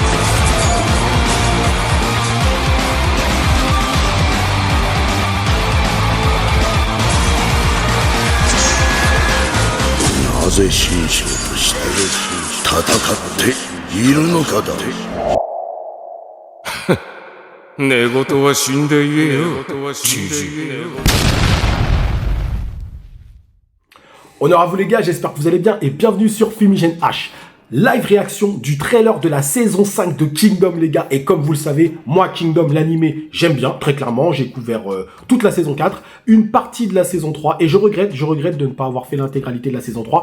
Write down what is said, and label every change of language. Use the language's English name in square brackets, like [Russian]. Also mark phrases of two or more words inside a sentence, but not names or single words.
[Japanese] なぜ神将として戦っているのかだ。寝言は死んで言えよ、じじい。 [French] Honneur à vous les gars, j'espère que vous allez bien et bienvenue sur Fumigène H. Live réaction du trailer de la saison 5 de Kingdom les gars. Et comme vous le savez, moi Kingdom l'animé, j'aime bien, très clairement. J'ai couvert toute la saison 4, une partie de la saison 3 et je regrette de ne pas avoir fait l'intégralité de la saison 3.